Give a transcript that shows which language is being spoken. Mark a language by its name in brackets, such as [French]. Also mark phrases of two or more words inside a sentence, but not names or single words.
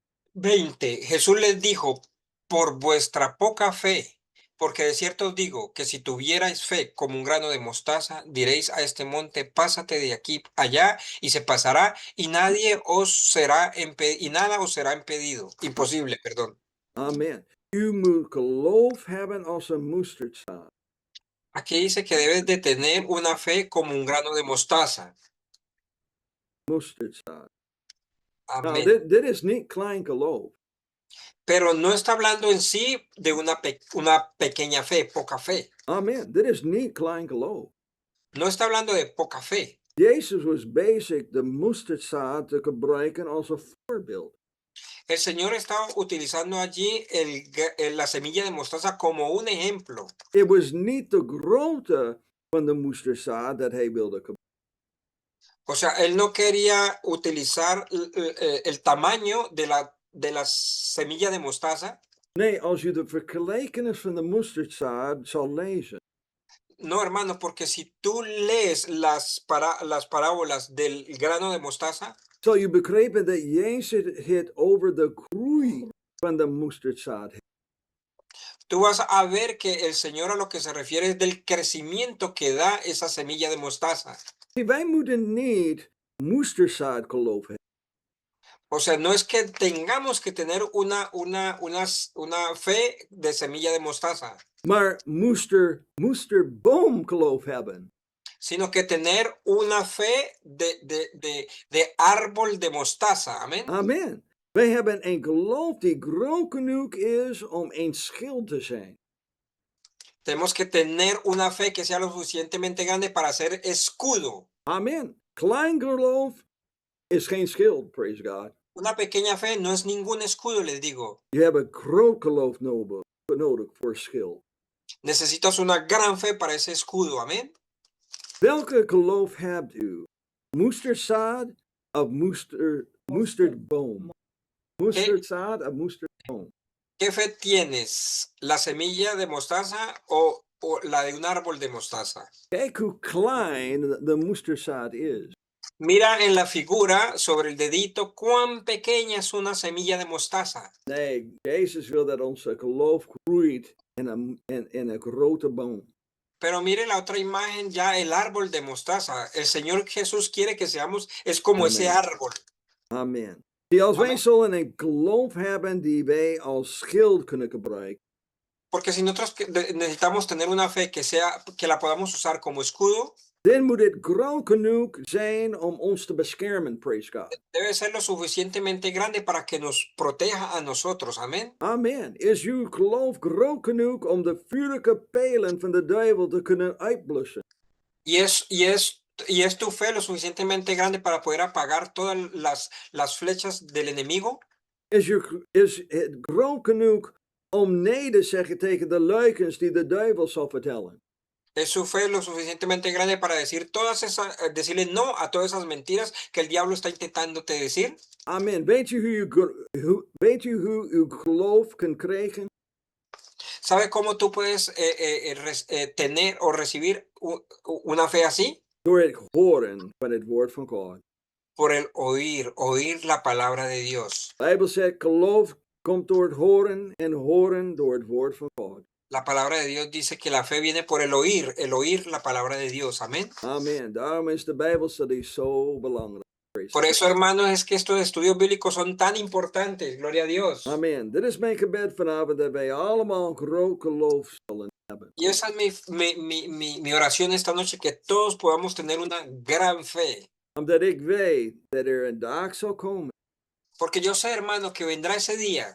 [Spanish] 20. Jesús les dijo, por vuestra poca fe, porque de cierto os digo que si tuvierais fe como un grano de mostaza, diréis a este monte, pásate de aquí allá y se pasará y nadie os será y nada os será impedido. Imposible, perdón. Amen. [Dutch] U moet geloof hebben als een musterdzaad. [Spanish] Aquí dice que debes de tener una fe como un grano de mostaza. [Dutch] Musterdzaad. Nou, [Spanish] Amén. [Dutch] dit is niet klein geloof. [Spanish] Pero no está hablando en sí de una pequeña fe, poca fe. Amen. [Dutch] Dit is niet klein geloof. [Spanish] No está hablando de poca fe. [Dutch] Jezus was bezig de musterdzaad te gebruiken als een voorbeeld. [Spanish] El Señor estaba utilizando allí la semilla de mostaza como un ejemplo. [Dutch] Het was niet de grootte van de musterdzaad dat hij wilde gebruiken. [Spanish] O sea, él no quería utilizar el tamaño de la semilla de mostaza. [Dutch] Nee, als je de vergelijkenis van de musterdzaad zal lezen, [Spanish] No, hermano, porque si tú lees las parábolas del grano de mostaza, [Dutch] zal je begrijpen dat Jezus het over de groei van de musterdzaad heeft. [Spanish] tú vas a ver que el Señor a lo que se refiere es del crecimiento que da esa semilla de mostaza. [Dutch] Zie, wij moeten niet musterdzaad geloof hebben. [Spanish] O sea, no es que tengamos que tener una fe de semilla de mostaza, [Dutch] Maar moesterboom geloof hebben. [Spanish] sino que tener una fe de árbol de mostaza. Amén. Amen. [Dutch] Wij hebben een geloof die groot genoeg is om een schild te zijn. [Spanish] Tenemos que tener una fe que sea lo suficientemente grande para ser escudo. [Dutch] Amen. Klein geloof is geen schild, [English] praise God. [Spanish] Una pequeña fe no es ningún escudo, les digo. [Dutch] Je hebt een groot geloof nodig voor schild. [Spanish] Necesitas una gran fe para ese escudo. Amén. [Dutch] Welke geloof hebt u? Moesterzaad of moesterdboom? Moesterzaad of moesterboom? [Spanish] ¿Qué fe tienes? ¿La semilla de mostaza o la de un árbol de mostaza? [Dutch] Kijk hoe klein de moesterzaad is. [Spanish] Mira en la figura sobre el dedito cuán pequeña es una semilla de mostaza. [Dutch] Nee, Jezus wil dat onze geloof groeit in een grote boom. [Spanish] Pero mire la otra imagen, ya el árbol de mostaza. El Señor Jesús quiere que seamos, es como ese Amén. árbol. [Dutch] Amen. Die als wij Amen. zullen een geloof hebben die wij als schild kunnen gebruiken, [Spanish] Porque si nosotros necesitamos tener una fe que la podamos usar como escudo, [Dutch] dan moet het groot genoeg zijn om ons te beschermen, [English] praise God. [Spanish] debe ser lo suficientemente grande para que nos proteja a nosotros. Amén. Amen. [Dutch] Is uw geloof groot genoeg om de vuurlijke pijlen van de duivel te kunnen uitblussen? [Spanish] Y es tu fe lo suficientemente grande para poder apagar todas las flechas del enemigo. [Dutch] Is het groot genoeg om nee te zeggen tegen de leugens die de duivel zal vertellen? [Spanish] Es su fe lo suficientemente grande para decirle no a todas esas mentiras que el diablo está intentándote decir. Amen. [Dutch] Weet u hoe uw geloof kan krijgen? [Spanish] ¿Sabe cómo tú puedes tener o recibir una fe así? [Dutch] Door het horen van het woord van God. [Spanish] Por el oír la palabra de Dios. [Dutch] De Bijbel zegt, geloof komt door het horen en horen door het woord van God. [Spanish] La palabra de Dios dice que la fe viene por el oír la palabra de Dios. Amén. Amen. [Dutch] Daarom is de Bijbelstudie zo belangrijk. [Spanish] Por eso, hermanos, es que estos estudios bíblicos son tan importantes. Gloria a Dios. Amen. [Dutch] Dit is mijn gebed vanavond, dat wij allemaal een groot geloof zullen hebben. [Spanish] Y esa es mi oración esta noche, que todos podamos tener una gran fe. [Dutch] Omdat ik weet dat een dag zal komen. [Spanish] Porque yo sé, hermano, que vendrá ese día.